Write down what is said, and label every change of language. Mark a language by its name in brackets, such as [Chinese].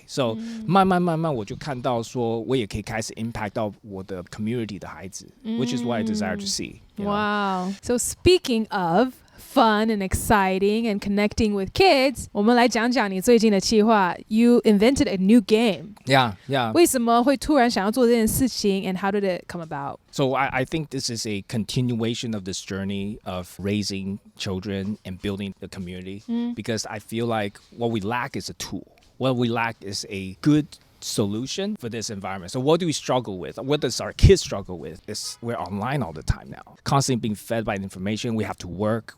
[Chinese] So 慢慢我就看到说我也可以开始 impact 到我的 community 的孩子, [English] which is what I desire to see. Wow. So speaking of fun and exciting and connecting with kids, [Chinese] 我们来讲讲你最近的企划. [English] You invented a new game. Yeah. [Chinese] 为什么会突然想要做这件事情 [English] and how did it come about? So I think this is a continuation of this journey of raising children and building the community, because I feel like what we lack is a tool. What we lack is a good solution for this environment. So what do we struggle with? What does our kids struggle with? Is we're online all the time now, constantly being fed by information. We have to work.